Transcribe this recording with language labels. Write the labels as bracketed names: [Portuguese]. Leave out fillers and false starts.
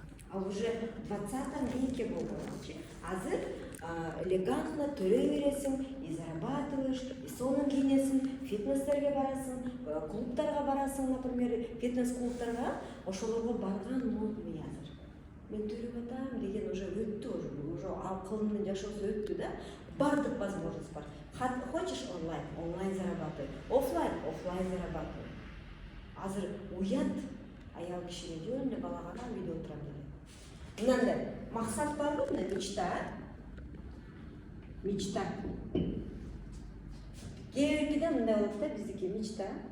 [Kyrgyz] Ал уже 20 веке болгон. Азыр элегантно төрөй бересиң, [Russian] и зарабатываешь, [Kyrgyz] и сонун кийинесиң, фитнестерге барасың, клубтарга барасың, например, фитнес-клубтарга, ошолорго барган модный азыр. Мен төрөп атам деген уже өттү, уже ал кылымдын жашоосу өттү да. Бардык возможность бар. [Russian] Хочешь онлайн, онлайн зарабатывай. Офлайн зарабатывай. [Kyrgyz] Азыр уят аял кишиге жөн эле бала карап үйдө отурам деген. Мынандай максат барбы, мына мечта? Мечта. Кээ-биркиде мындай болот да, биздики мечта.